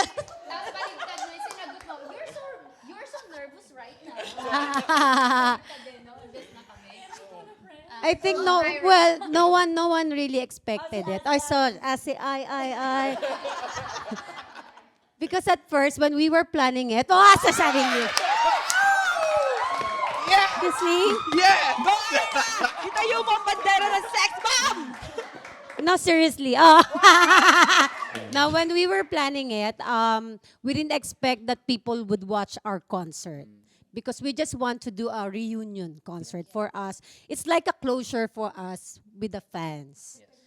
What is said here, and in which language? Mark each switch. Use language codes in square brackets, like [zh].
[tl] Tapos baligtad mo yung sinagot mo, [en] you're so nervous right now. [tl] Baligtad no? Imbes na kami. [en] I think no one really expected it. I saw, I. Because at first, when we were planning it, [tl] sasabihin niyo. [en] You see? [tl] Itayo mo ang bandera ng Sex Bomb! [en] No, seriously. Now, when we were planning it, we didn't expect that people would watch our concert because we just want to do a reunion concert for us. It's like a closure for us with the fans.